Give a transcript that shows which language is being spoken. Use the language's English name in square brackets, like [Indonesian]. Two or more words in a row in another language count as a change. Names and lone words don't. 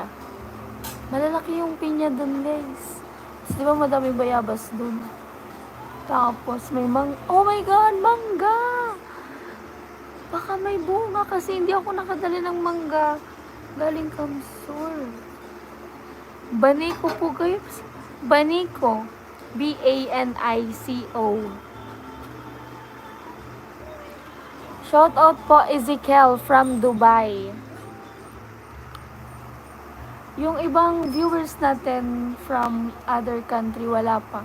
[Filipino] Malalaki yung pinya dun guys. Kasi diba madami bayabas dun. Tapos may [English] oh my god, [Filipino] mangga! Baka may bunga kasi hindi ako nakadala ng mangga. Galing Kamsur. Baniko po kayo. Baniko. B-A-N-I-C-O. [English] Shout out [Filipino] po Ezekiel from Dubai. Yung ibang viewers natin [English] from other country [Filipino] wala pa.